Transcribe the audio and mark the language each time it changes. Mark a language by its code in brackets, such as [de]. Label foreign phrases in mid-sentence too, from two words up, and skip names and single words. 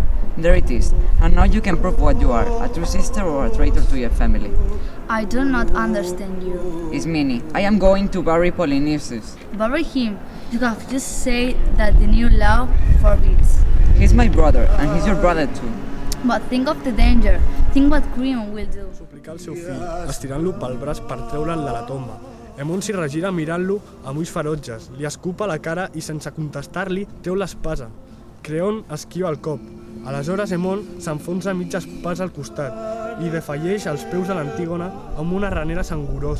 [en] There it is, and now you can prove what you are, a true sister or a traitor to your family. I do not understand you. Ismini, I am going to bury Polynices. Bury him? You have just said that the new law forbids. He's my brother, and he's your brother too. But think of the danger. Think what Creon will do. [ca] Suplicar el seu fill, estirant-lo pel braç per treure'l de la tomba. Emon s'hi regira mirant-lo amb ulls ferotges, li escupa la cara i sense contestar-li treu l'espasa. Creon esquiva el cop. Aleshores Emon s'enfonsa mitja espasa al costat i defalleix als peus de l'Antígona amb una ranera sangurosa.